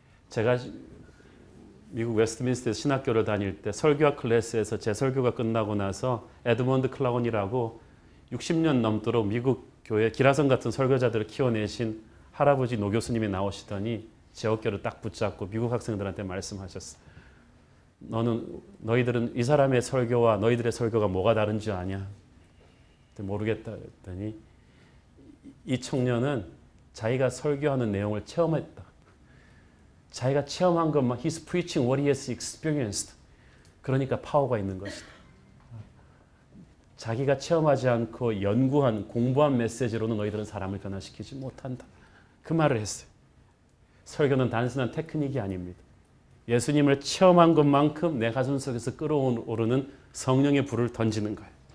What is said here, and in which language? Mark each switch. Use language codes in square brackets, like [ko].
[ko] 제가 미국 웨스트민스터에서 신학교를 다닐 때 설교학 클래스에서 제 설교가 끝나고 나서 에드먼드 클라운이라고 60년 넘도록 미국 교회 기라성 같은 설교자들을 키워내신 할아버지 노 교수님이 나오시더니 제 어깨를 딱 붙잡고 미국 학생들한테 말씀하셨어요. 너희들은 이 사람의 설교와 너희들의 설교가 뭐가 다른지 아냐? 모르겠다 했더니 이 청년은 자기가 설교하는 내용을 체험했다. 자기가 체험한 것만 [en] He's preaching what he has experienced. [ko] 그러니까 파워가 있는 것이다. 자기가 체험하지 않고 연구한 공부한 메시지로는 너희들은 사람을 변화시키지 못한다. 그 말을 했어요. 설교는 단순한 테크닉이 아닙니다. 예수님을 체험한 것만큼 내 가슴 속에서 끓어오르는 성령의 불을 던지는 거예요.